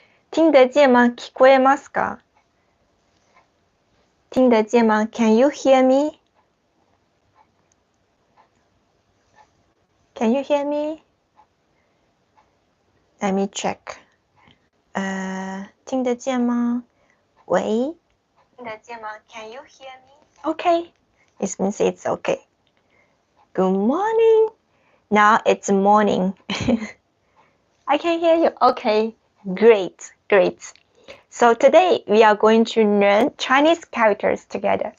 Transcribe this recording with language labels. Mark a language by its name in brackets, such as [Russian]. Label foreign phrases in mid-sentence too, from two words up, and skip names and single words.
[Chinese] 听得见吗？ [Japanese] 聞こえますか？ [Chinese] 听得见吗？ [English] Can you hear me? Can you hear me? Let me check. [Chinese] 听得见吗？喂？听得见吗？ [English] Can you hear me? Okay. It means it's okay. Good morning. Now it's morning. I can hear you. Okay. Great. So today we are going to learn Chinese characters together.